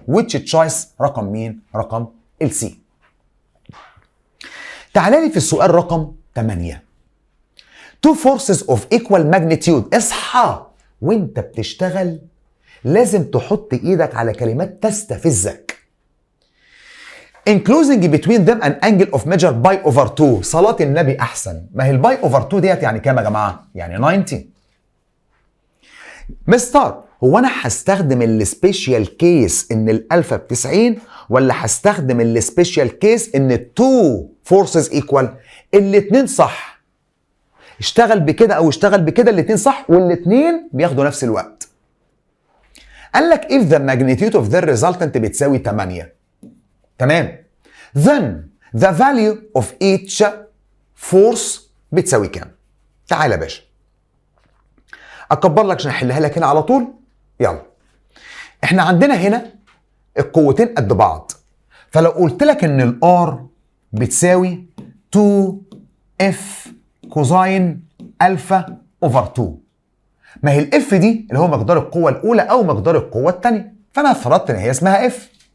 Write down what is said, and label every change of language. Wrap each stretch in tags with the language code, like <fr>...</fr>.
<en>which choice</en> <ar>رقم مين؟ رقم السي. تعالى لي في السؤال رقم 8.</ar> <en>two forces of equal magnitude.</en> <ar>اصحى وانت بتشتغل لازم تحط ايدك على كلمات تستفزك.</ar> <en>enclosing between them an angle of measure pi over 2.</en> <ar>صلاة النبي احسن. ما هي الباي اوفر 2 ديت يعني كام يا جماعه؟ يعني 90. مستر هو انا هستخدم السبيشال كيس ان الالفا ب 90 ولا هستخدم السبيشال كيس ان التو فورسز ايكوال؟ الاثنين صح. اشتغل بكده او اشتغل بكده، الاثنين صح والاثنين بياخدوا نفس الوقت. قال لك</ar> <en>if the magnitude of the resultant</en> <ar>بتساوي 8. تمام.</ar> <en>then the value of each force</en> <ar>بتساوي كام؟ تعالى يا باشا اكبر لك عشان احلها لك هنا على طول. يلا احنا عندنا هنا القوتين قد بعض، فلو قلت لك ان الار بتساوي 2 اف كوزاين الفا اوفر 2، ما هي الاف دي اللي هو مقدار القوه الاولى او مقدار القوه الثانيه، فانا فرضت ان هي اسمها اف.</ar>